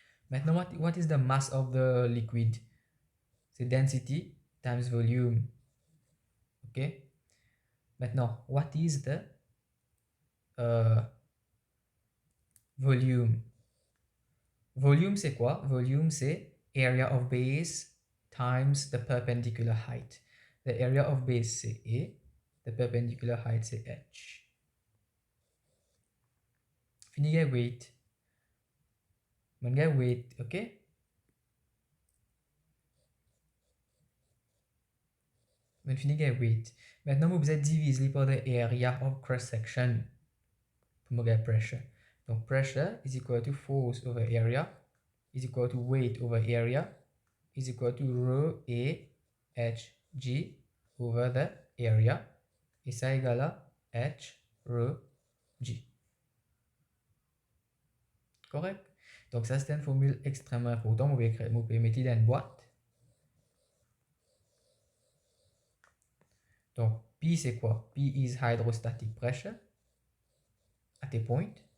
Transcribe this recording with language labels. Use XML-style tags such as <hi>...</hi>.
<en>Maintenant, what is the mass of the liquid? C'est density times volume. OK? Maintenant, what is the volume? Volume,</en> <fr>c'est quoi?</fr> <en>Volume, c'est area of base times the perpendicular height. The area of base, c'est E. The perpendicular height, c'est h. Fini weight. On get weight, OK?</en> <fr>On finit get weight. Maintenant, vous êtes divisé par</fr> <en>the area of cross section</en> <fr>pour me get pressure.</fr> <en>Donc, pressure is equal to force over area is equal to weight over area is equal to rho A h g over the area.</en> <fr>Et ça égale à h rho g.</fr> <en>Correct?</en> <fr>Donc, ça, c'est une formule extrêmement importante. Vous pouvez mettre dans une boîte. Donc, P, c'est quoi?</fr> <en>P is hydrostatic pressure at a point.</en>